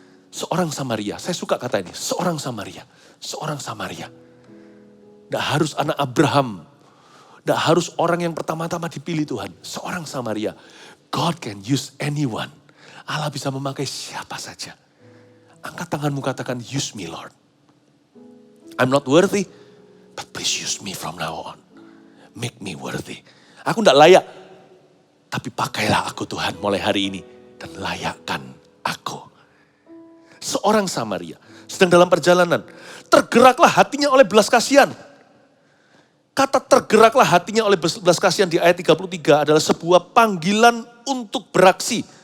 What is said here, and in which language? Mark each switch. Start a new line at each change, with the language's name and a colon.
Indonesian: Seorang Samaria, saya suka kata ini, seorang Samaria. Seorang Samaria. Tidak harus anak Abraham. Tidak harus orang yang pertama-tama dipilih Tuhan. Seorang Samaria.
English: God can use anyone.
Indonesian: Allah bisa memakai siapa saja. Angkat tanganmu katakan,
English: use me Lord. I'm not worthy, but please use me from now on. Make me worthy.
Indonesian: Aku tidak layak. Tapi pakailah aku Tuhan mulai hari ini. Dan layakkan aku. Seorang Samaria sedang dalam perjalanan. Tergeraklah hatinya oleh belas kasihan. Kata tergeraklah hatinya oleh belas kasihan di ayat 33 adalah sebuah panggilan untuk beraksi.